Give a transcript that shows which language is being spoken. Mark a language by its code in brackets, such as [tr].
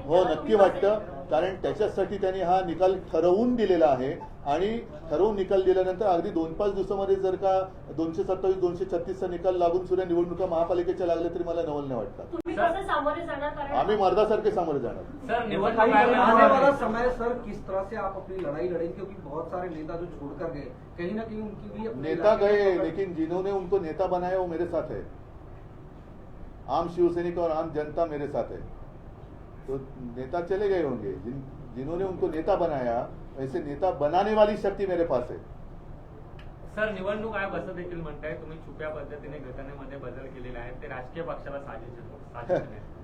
[mr] हो, नक्की वाटतं, कारण त्याच्यासाठी त्यांनी हा निकाल ठरवून दिलेला आहे आणि ठरवून निकाल दिल्यानंतर अगदी 2-5 दिवसामध्ये जर का 227-236चा निकाल लागून सुद्धा निवडणुका महापालिकेच्या लागल्या तरी मला नवल नाही वाटतं. तुम्ही कसं सामोरे जाणार? कारण आम्ही मर्दासारखे सामोरे जाणार. [hi] आने वाला समय सर किस तरह से आप अपनी लड़ाई लड़ेंगे, क्योंकि बहुत सारे नेता जो छोड़कर गए कहीं ना कहीं उनकी भी नेता गए, लेकिन जिन्होंने उनको नेता बनाया वो मेरे साथ है. आम शिवसैनिक और आम जनता मेरे साथ है. तो नेता चले गए होंगे, जिन्होंने उनको नेता बनाया वैसे नेता बनाने वाली शक्ती मेरे पास है. [mr] सर निवडणूक आयोग असं देखील म्हणताय तुम्ही छुप्या पद्धतीने घटनेमध्ये बदल केलेले आहेत, ते राजकीय पक्षाला साजेस